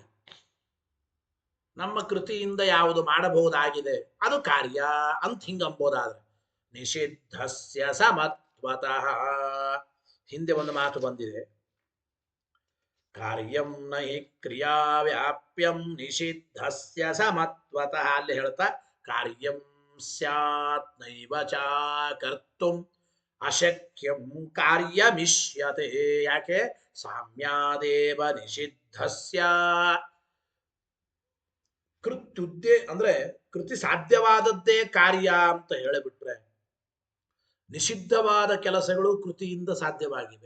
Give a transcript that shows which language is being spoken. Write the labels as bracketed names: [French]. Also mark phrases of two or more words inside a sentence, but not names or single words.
[Kannada] ನಮ್ಮ ಕೃತಿಯಿಂದ ಯಾವುದು ಮಾಡಬಹುದಾಗಿದೆ ಅದು ಕಾರ್ಯ ಅಂತ ಹಿಂಗಂಬೋದಾದ್ರೆ [Sanskrit] ನಿಷಿದ್ಧಸ್ಯ ಸಮತ್ವತಃ. [Kannada] ಹಿಂದೆ ಒಂದು ಮಾತು ಬಂದಿದೆ, [Sanskrit] ಕಾರ್ಯಂ ನಹಿ ಕ್ರಿಯಾ ವ್ಯಾಪ್ಯಂ ನಿಷಿದ್ಧಸ್ಯ ಸಮತ್ವತಃ. [Kannada] ಅಲ್ಲಿ ಹೇಳ್ತಾ [Sanskrit] ಕಾರ್ಯಂ ಸ್ಯಾತ್ ನೈವ ಚ ಕರ್ತುಂ ಅಶಕ್ಯಂ ಕಾರ್ಯಮಿಷ್ಯತೆ. ಯಾಕೆ? ಸಾಮ್ಯಾದೇವ ನಿಷಿದ್ಧಸ್ಯ. [Kannada] ಅಂದ್ರೆ ಕೃತಿ ಸಾಧ್ಯವಾದದ್ದೇ ಕಾರ್ಯ ಅಂತ ಹೇಳಿಬಿಟ್ರೆ ನಿಷಿದ್ಧವಾದ ಕೆಲಸಗಳು ಕೃತಿಯಿಂದ ಸಾಧ್ಯವಾಗಿವೆ.